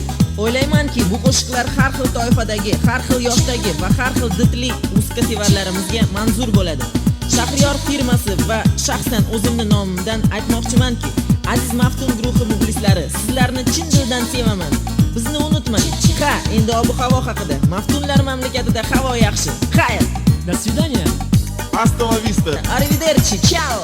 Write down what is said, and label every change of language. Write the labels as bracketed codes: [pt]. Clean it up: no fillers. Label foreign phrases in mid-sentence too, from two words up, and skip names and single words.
[uz] O'ylaymanki, bu qo'shiqlar har xil toifadagi, har xil yoshdagi va har xil didli muskativarlarimizga manzur bo'ladi. Shahriyor firmasi va shaxsan o'zimning nomimdan aytmoqchimanki, aziz Maftun guruhi muxlislari, sizlarni chin dildan sevaman. Bizni unutmang. Ha, endi ob-havo haqida. Maftunlar mamlakatida havo yaxshi. Xayr. [ru] До свидания. [es] Hasta la vista. [it] Arrivederci. Ciao.